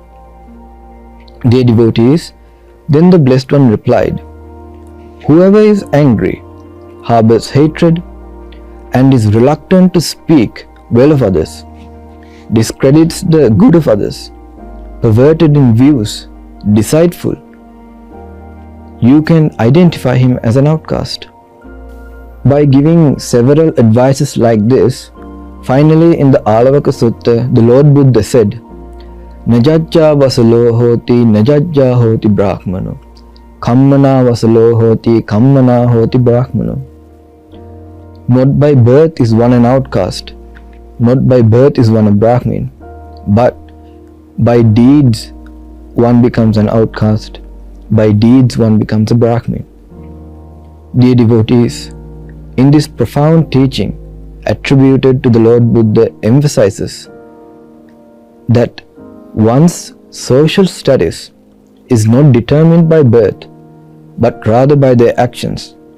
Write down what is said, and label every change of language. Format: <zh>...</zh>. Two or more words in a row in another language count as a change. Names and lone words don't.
<en>Dear devotees, then the Blessed One replied, Whoever is angry, harbors hatred, and is reluctant to speak well of others, discredits the good of others, perverted in views, deceitful, you can identify him as an outcast. By giving several advices like this, finally in the Aloka Sutta, the Lord Buddha said,</en> <pi>Najajja vasalo hoti, najajja hoti brahmano. Kammana vasalo hoti, kammana hoti brahmano.</pi> <en>Not by birth is one an outcast, not by birth is one a Brahmin, but by deeds one becomes an outcast, by deeds one becomes a Brahmin. Dear devotees, In this profound teaching attributed to the Lord Buddha emphasizes that one's social status is not determined by birth, but rather by their actions.</en>